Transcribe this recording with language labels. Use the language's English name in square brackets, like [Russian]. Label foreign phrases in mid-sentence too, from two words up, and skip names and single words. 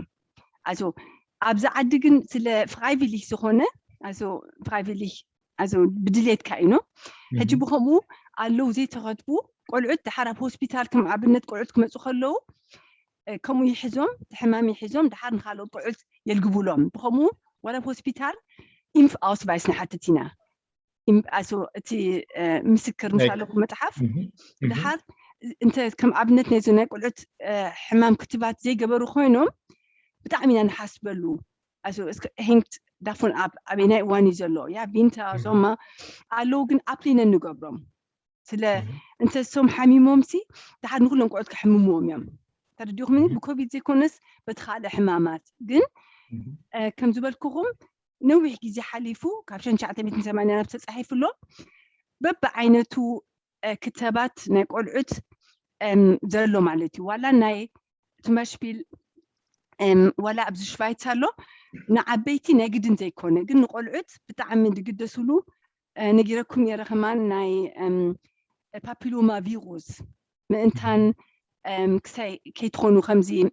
[Tigrinya] Also ኣብዛ ዓዲ ግን ስለ ፍራይቪሊክ ዝኾነ Also ፍራይቪሊክ Also ብድሌትካ እዩ ሕጂ ብኸምኡ ኣለዉ ዘይተኸትቡ ቆልዑት ድሓር ኣብ ሆስፒታል ከም ኣብነት ቆልዑት ክመፁ ከለዉ ከምኡ ይሕዞም ሕማም ይሕዞም ድሓር ንካልኦት ቆልዑት የልግብሎም ብኸምኡ ዋላ ኣብ ሆስፒታል ኢንፍ ኣውስቫይስ ንሓትት ኢና Also እቲ ምስክር ምሳለኩ መፅሓፍ ድሓር እንተ ከም ኣብነት ናይ ናይ ቆልዑት ሕማም ክትባት ዘይገበሩ ኮይኖም ብጣዕሚ ኢና ንሓስበሉ [German] Also es hängt davon ab [Tigrinya] ኣበናይ እዋን እዩ ዘሎ [German] ja Winter Sommer [Tigrinya] ኣለዉ ግን ኣፕሊነ ንገብሮም ስለ እንተ ሶም ሓሚሞምሲ ድሓር ንኩሎም ቆልዑት ክሕምምዎም እዮም ተረዲኹምኒ ብኮቪድ ዘይኮነስ በቲ ካልእ ሕማማት ግን ከም ዝበልክኹም ነዊሕ ግዜ ሓሊፉ ካብ 1980 ተጻሒፉሎ በብዓይነቱ ክትባት ናይ ቆልዑት ዘሎ ማለት እዩ ዋላ ናይ ቱማሽፒል ዋላ ኣብዚ ሽቫይት ኣሎ ንዓበይቲ ናይ ግድን ዘይኮነ ግን ንቆልዑት ብጣዕሚ ዝግደስሉ ነጊረኩም ነረ ከማን ናይ ፓፒሎማ ቪሩስ ምእንታን ክሳይ ከይትኾኑ ከምዚ